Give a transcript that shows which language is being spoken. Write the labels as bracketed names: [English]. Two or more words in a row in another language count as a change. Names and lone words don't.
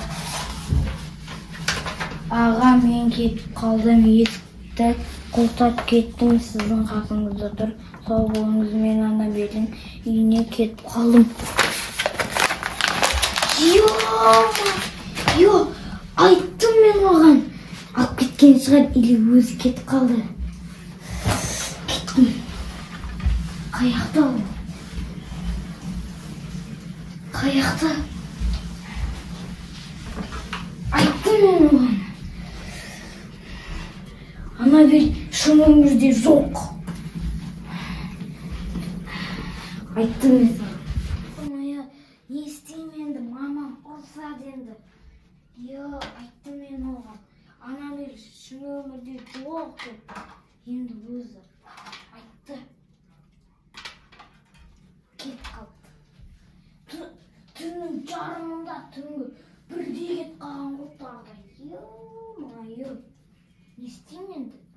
[Uzbek] Ağa, men ketib qoldim, yetdi. Qo'rqib ketdim, sizning haqingizda tur. Sog' bo'lingiz, men Annabelning uyine ketib qoldim. Yo'q, aytdim men o'g'an. Olib ketgan шығар, или o'zi ketib qoldi. Ketdim. Qayoqda u? Qayoqda? Aytdim men o'g'an. [Kazakh] Annabel шын өмірде жоқ. [Uzbek] Aytdim men sana. [Kazakh] Не істеймін енді, мамам ұрсады енді. [Uzbek] Aytdim men [Kazakh] оған. Annabel шын өмірде жоқ деп. Енді өзі айтты. Кетіп қалды. Түннің жарымында түнгі бірде кетіп қалған ғой тағы. Ё-майо. Не істеймін енді?